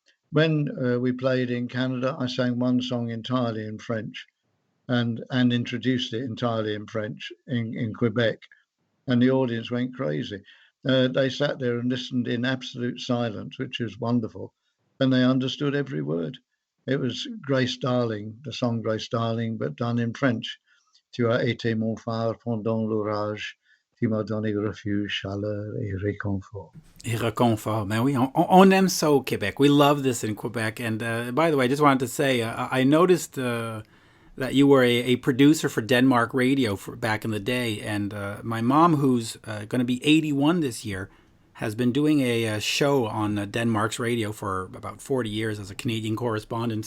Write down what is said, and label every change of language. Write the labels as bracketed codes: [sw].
[en] When we played in Canada, I sang one song entirely in French and introduced it entirely in French in Quebec, and the audience went crazy. They sat there and listened in absolute silence, which was wonderful, and they understood every word. It was Grace Darling, the song Grace Darling, but done in French. [fr] Tu as été mon phare pendant l'orage, tu m'as donné refuge, chaleur et réconfort. Et reconfort. Ben oui, on aime ça au Québec. [en] We love this in Quebec. And by the way, I just wanted to say, I noticed that you were a producer for Denmark radio back in the day. And my mom, who's going to be 81 this year, has been doing a show on Denmark's radio for about 40 years as a Canadian correspondent.